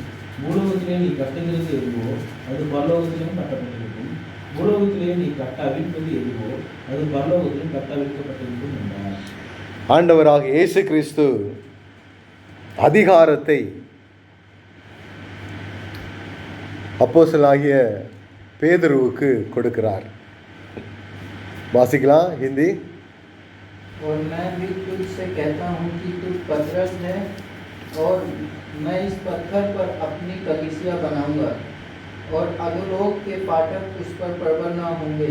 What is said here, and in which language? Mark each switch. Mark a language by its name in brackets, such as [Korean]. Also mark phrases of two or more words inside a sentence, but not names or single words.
[Tamil] பூலோகத்திலே நீ கட்டுகிறது எதுவோ அது பரலோகத்திலும் கட்டப்பட்டிருக்கும், பூலோகத்திலே நீ கட்டாவிழ்ப்பது எதுவோ அது பரலோகத்திலும் கட்டாவிழ்க்கப்பட்டிருக்கும் என்றார். ஆண்டவராக இயேசு கிறிஸ்து அதிகாரத்தை அப்போஸ்தலனாகிய பேதுருவுக்கு கொடுக்கிறார். வாசிக்கலாம் हिंदी. [Hindi] और मैं भी तुझसे कहता हूँ कि तू पतरस है और मैं इस पत्थर पर अपनी कलीसिया बनाऊंगा और अधोलोक के फाटक उस पर प्रबल न होंगे।